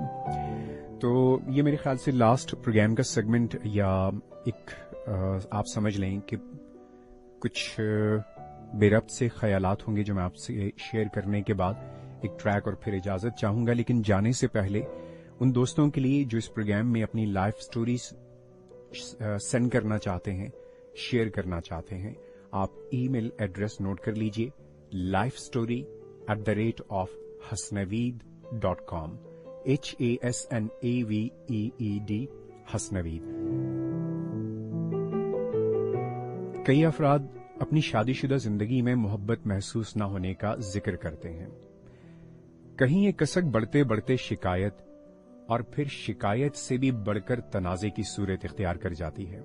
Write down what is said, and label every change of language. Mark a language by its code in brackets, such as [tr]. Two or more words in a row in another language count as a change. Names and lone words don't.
[ur] تو یہ میرے خیال سے [en] last program [ur] کا سیگمنٹ, یا ایک آپ سمجھ لیں کہ کچھ بے ربط سے خیالات ہوں گے جو میں آپ سے شیئر کرنے کے بعد ایک ٹریک اور پھر اجازت چاہوں گا. لیکن جانے سے پہلے ان دوستوں کے لیے جو اس پروگرام میں اپنی [en] life stories [ur] سینڈ کرنا چاہتے ہیں, شیئر کرنا چاہتے ہیں, آپ [en] e-mail address [ur] نوٹ کر لیجئے lifestory@hasnaveed.com HASNAVEED حسنوید. کئی افراد اپنی شادی شدہ زندگی میں محبت محسوس نہ ہونے کا ذکر کرتے ہیں. کہیں یہ کسک بڑھتے بڑھتے شکایت اور پھر شکایت سے بھی بڑھ کر تنازع کی صورت اختیار کر جاتی ہے.